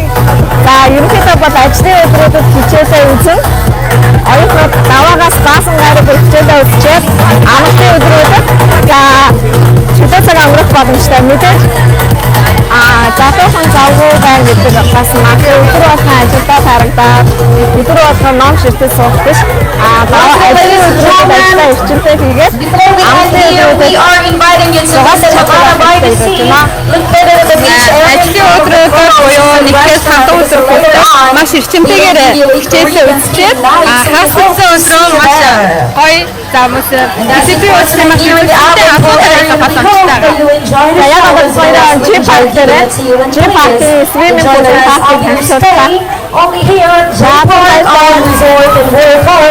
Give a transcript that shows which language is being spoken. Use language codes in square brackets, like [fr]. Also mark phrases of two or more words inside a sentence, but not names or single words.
[mn] За ерөнхийдөө бол ажлын өдрүүдэд хичээлээ үзэн оюутнууд даваагаас баасан гараг хичээлээ үзчихэд амралтын өдрүүдэд за чөлөө цаг өнгөрөх боломжтой мэдээж затуухан завгүй байна гэдэг бас маш өдөр болгон ажилдаа харагдаад өдөр болгон ном ширтэж суух биш ажлын өдрүүдэд ажиллаа эрчимтэй хийгээд [en] We are inviting you to visit Havana by the Sea. Look better than the beach. [mn] ажлын өдрүүдэд буюу нэгээс 5 өдөр хүртэл маш эрчимтэйгээр хичээлээ үзчихээд хаасан өдрөө маш гоё замс дисциплин үүсгэх маш хэрэгтэй асуудал боломжтой. За яг одоо соёлын G-Park [en] swimming pool park only here at J-Park Resort in Wareport.